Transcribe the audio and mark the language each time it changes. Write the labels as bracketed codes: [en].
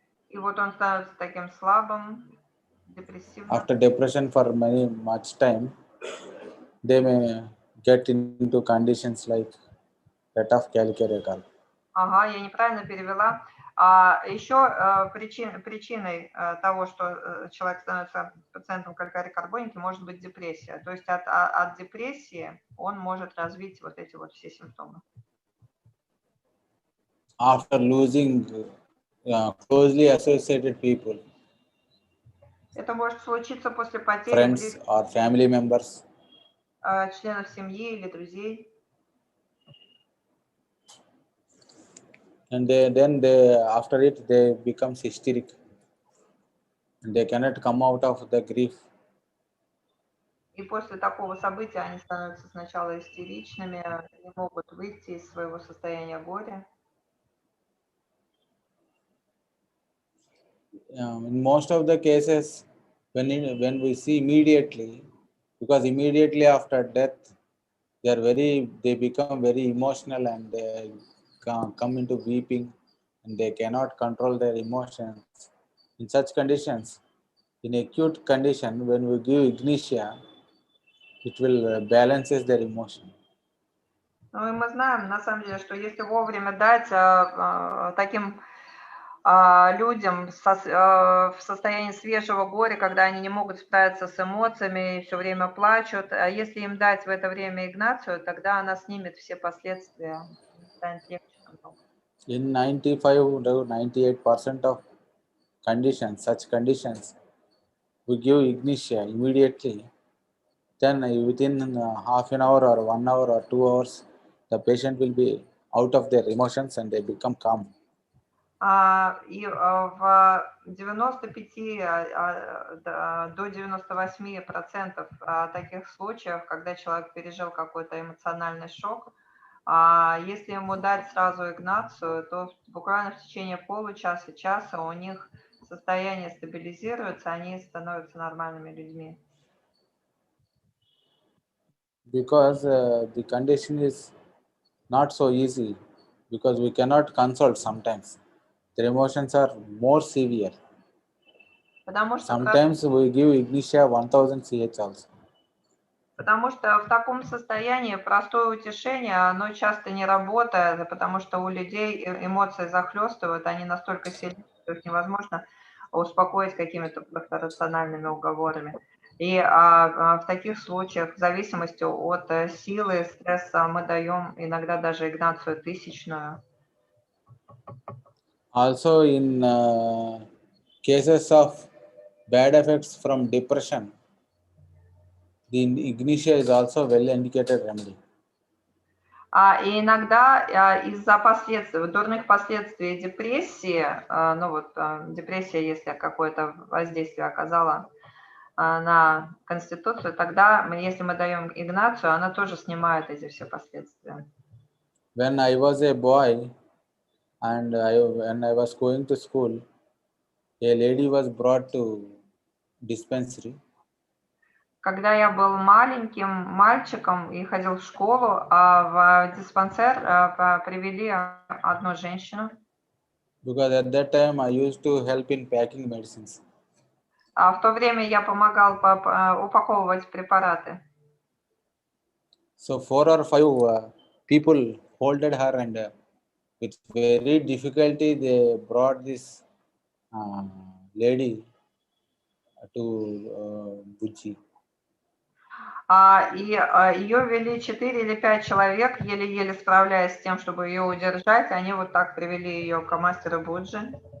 [ru] И вот он становится таким слабым, депрессивным. [en] After depression for much time, they may get into conditions like that of calcarea carb. [ru] Ага, я неправильно перевела. Еще причиной того, что человек становится пациентом калькария карбоники, может быть депрессия. То есть от депрессии он может развить вот эти вот все симптомы. [en] After losing closely associated people, [ru] Это может случиться после потери [en] friends or family members, [ru] членов семьи или друзей. [en] and then they after it they become hysteric and they cannot come out of the grief. [ru] И после такого события они становятся сначала истеричными, не могут выйти из своего состояния горя. [en] In most of the cases, when we see immediately, because immediately after death, they become very emotional and they come into weeping and they cannot control their emotions. In such conditions, in acute condition, when we give ignitia, it will balances their emotion. [ru] Ну и мы знаем, на самом деле, что если вовремя дать таким людям в состоянии свежего горя, когда они не могут справиться с эмоциями и все время плачут, а если им дать в это время игнацию, тогда она снимет все последствия, станет легче намного. [en] In 95 to 98% of conditions, such conditions, we give ignitia immediately. Then within half an hour or 1 hour or 2 hours, the patient will be out of their emotions and they become calm. [ru] И в 95 до 98% таких случаев, когда человек пережил какой-то эмоциональный шок, если ему дать сразу игнацию, то буквально в течение получаса-часа у них состояние стабилизируется, они становятся нормальными людьми. [en] Because the condition is not so easy, because we cannot consult sometimes. Their emotions are more severe. [ru] Потому что [en] Sometimes we give ignitia 1000 CH also. [ru] Потому что в таком состоянии простое утешение, оно часто не работает, потому что у людей эмоции захлестывают, они настолько сильны, что их невозможно успокоить какими-то просто рациональными уговорами. И в таких случаях, в зависимости от силы стресса, мы даем иногда даже игнацию тысячную. [en] Also in cases of bad effects from depression, the ignitia is also well indicated remedy. [ru] И иногда из-за последствий, дурных последствий депрессии, депрессия, если какое-то воздействие оказала на конституцию, тогда, если мы даем игнацию, она тоже снимает эти все последствия. [en] When I was a boy and when I was going to school, a lady was brought to dispensary. [ru] Когда я был маленьким мальчиком и ходил в школу, в диспансер привели одну женщину. [en] Because at that time I used to help in packing medicines. [ru] В то время я помогал упаковывать препараты. [en] So 4 or 5 people holded her, and with very difficulty they brought this lady to Buji. [ru] Ее вели 4 или 5 человек, еле-еле справляясь с тем, чтобы ее удержать. Они вот так привели ее к мастеру Буджи.